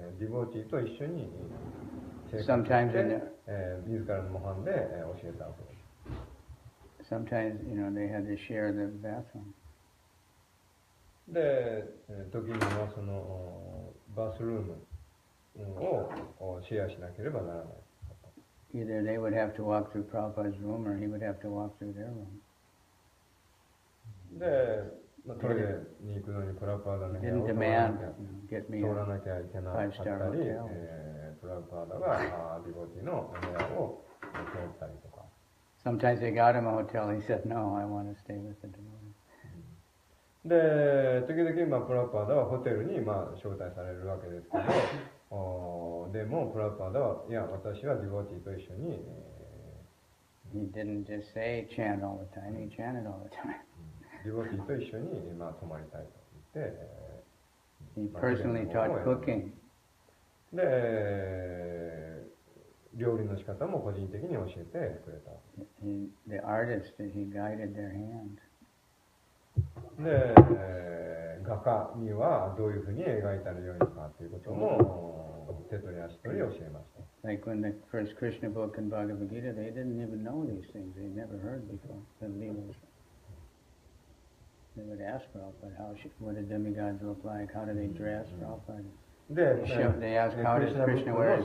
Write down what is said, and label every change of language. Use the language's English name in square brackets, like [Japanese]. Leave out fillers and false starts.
[Japanese] ディボーティーと一緒に生活して自らの模範で教えたわけです。 [English] Sometimes, they had to share the bathroom. [Japanese] で、時にはそのバスルームをシェアしなければならない。 [English] Either they would have to walk through Prabhupada's room or he would have to walk through their room. [Japanese] で、トイレに行くのにプラブパーダの部屋を通らなきゃいけなかったり、プラブパーダがディボティの部屋を通ったりとか。 [English] Sometimes they got him a hotel. He said, "No, I want to stay with the devotees." [Japanese] で、時々プラブパーダはホテルに招待されるわけですけど、でもプラブパーダは、いや、私はディボティと一緒に [English] He didn't just say chant all the time, he chanted all the time. [Japanese] ディボティと一緒に、まあ、泊まりたいと言って、 [English] He personally taught cooking. [Japanese] で、料理の仕方も個人的に教えてくれた。 [English] The artists, he guided their hand. [Japanese] で、画家にはどういうふうに描いたらよいのかということも手取り足取り教えました。 [English] Like when the first Krishna book in Bhagavad Gita, they didn't even know these things. They'd never heard before. The Leelas. They would ask Prabhupada, what do demigods look like? How do they dress? Prabhupada. [Japanese] で、 [English] They asked, how does Krishna wear his